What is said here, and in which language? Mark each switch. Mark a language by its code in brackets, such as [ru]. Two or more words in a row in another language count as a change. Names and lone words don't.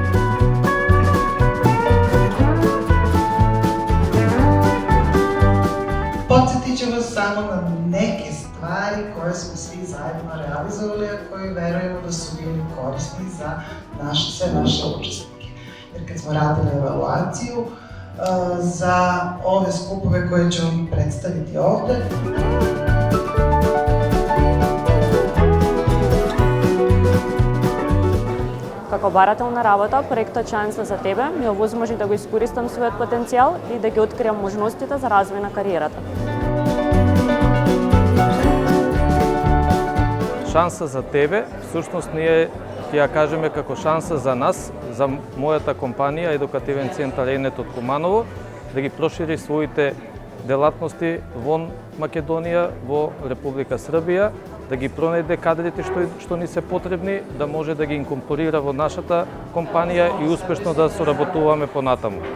[sr] Podsjetit ću vas samo na neke stvari koje smo svi zajedno realizovali, a koje verujemo da su bili korisni za sve naše učesnike. Jer kad smo radili evaluaciju za ove skupove koje ću vam predstaviti ovde, [mk] Како барателна работа, проектот Шанса за тебе ми овозможи да го искористам својот потенцијал и да ги откријам можностите за развој на кариерата. Шанса за тебе, всушност ние ќе ја кажеме како шанса за нас, за мојата компанија Едукативен центар ЕНЕТ од Куманово, да ги прошири своите делатности вон Македонија, во Република Србија, да ги пронајде кадрите што ни се потребни, да може да ги инкорпорира во нашата компанија и успешно да соработуваме понатаму.